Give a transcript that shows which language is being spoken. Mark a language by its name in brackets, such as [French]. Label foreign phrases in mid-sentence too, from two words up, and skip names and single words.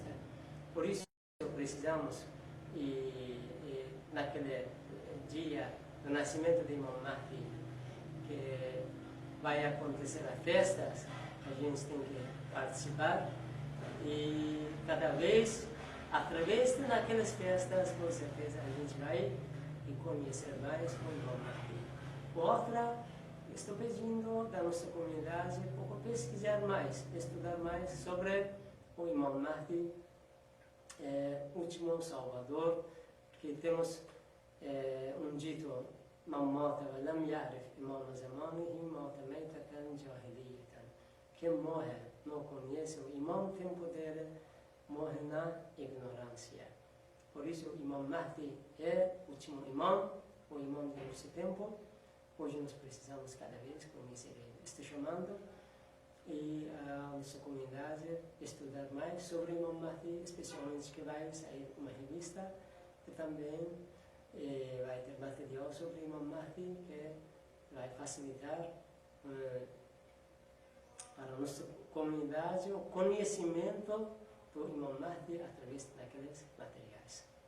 [Portuguese] Por isso precisamos, naquele dia do nascimento de Imam Mahdi, que vai acontecer a festa, a gente tem que participar e cada vez, através daquelas festas, com certeza a gente vai conhecer mais o Imam Mahdi. Outra, estou pedindo da nossa comunidade para pesquisar mais, estudar mais sobre o Imam Mahdi, último Salvador, que temos dito, [Arabic] من مات ولم يعرف إمام زمانه مات ميتة جاهلية. [Portuguese] Quem morre não conhece o imam tempo dele, morre na ignorância. Por isso, o Imam Mahdi é o último imam, o imam do nosso tempo. Hoje nós precisamos cada vez conhecer ele. Estou chamando e a nossa comunidade estudar mais sobre o Imam Mahdi, especialmente que vai sair uma revista que também vai ter material sobre o Imam Mahdi, que vai facilitar para a nossa comunidade o conhecimento do Imam Mahdi através daqueles materiais.